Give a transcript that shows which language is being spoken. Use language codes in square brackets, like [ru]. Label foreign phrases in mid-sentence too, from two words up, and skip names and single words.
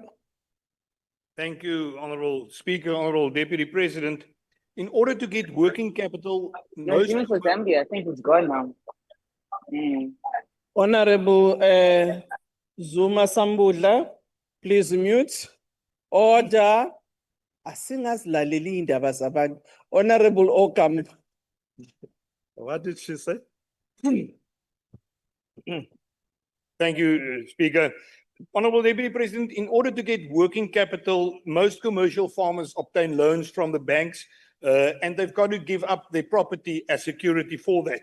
[en] Thank you, Honorable Speaker, Honorable Deputy President. In order to get working capital, No, most even for Zambia, I think it's gone now. Honorable Zuma Sambudla, please mute. Order. [nd] Asingazilaleli indaba zabantu. [en] Honorable Ocampo. What did she say? Thank you, Speaker. Honorable Deputy President, in order to get working capital, most commercial farmers obtain loans from the banks, and they've got to give up their property as security for that.